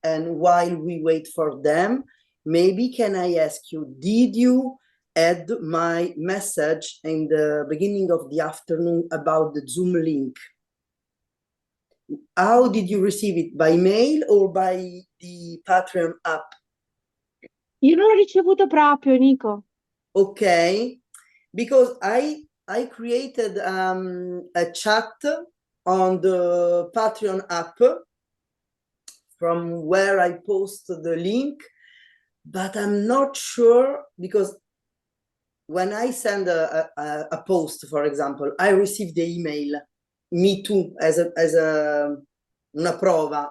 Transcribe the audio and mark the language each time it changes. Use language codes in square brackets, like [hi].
[en] And while we wait for them, maybe can I ask you, did you add my message in the beginning of the afternoon about the Zoom link? How did you receive it? By mail or by the Patreon app? [it] Io non l'ho ricevuto proprio, Nico. [en] Okay, because I created a chat on the Patreon app from where I post the link, but I'm not sure, because when I send a post, for example, I receive the email, me too, as [it] una prova.